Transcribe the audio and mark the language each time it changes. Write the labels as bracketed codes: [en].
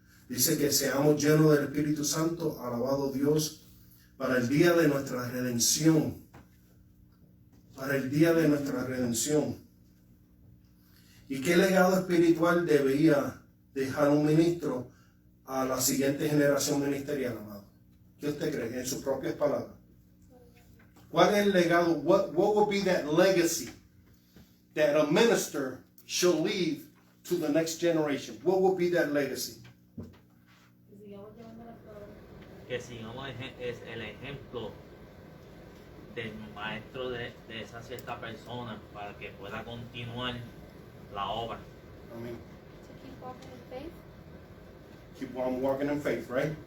[es] Dice que seamos llenos del Espíritu Santo, alabado Dios, para el día de nuestra redención. Para el día de nuestra redención. ¿Y qué legado espiritual debería dejar un ministro a la siguiente generación ministerial, amado? ¿Qué usted cree? En sus propias palabras. ¿Cuál es el legado? [en] What will be that legacy that a minister shall leave to the next generation? What will be that legacy? [es] Que sigamos es el ejemplo del maestro de esa cierta persona para que pueda continuar la obra. Amén. [en] To keep walking in faith. Keep on walking in faith, right?